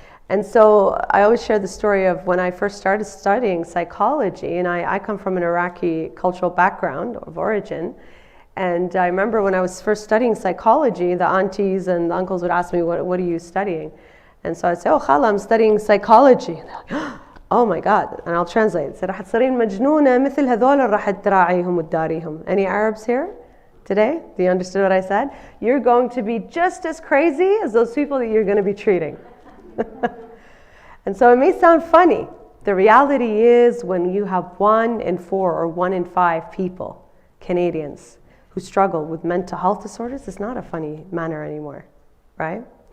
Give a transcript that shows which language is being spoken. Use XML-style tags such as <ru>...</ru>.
<en>And so I always share the story of when I first started studying psychology, and I come from an Iraqi cultural background of origin. And I remember when I was first studying psychology, the aunties and the uncles would ask me, what are you studying? And so I'd say, oh, Khala, I'm studying psychology. And they're like, oh my God. And I'll translate. It said,</en> <ar>رح تصيرين مجنونة مثل هذول رح تراعيهم وتداريهم.</ar> <en>Any Arabs here today? Do you understand what I said? You're going to be just as crazy as those people that you're going to be treating. And so it may sound funny. The reality is when you have 1 in 4 or 1 in 5 people, Canadians, who struggle with mental health disorders, it's not a funny manner anymore, right?</en>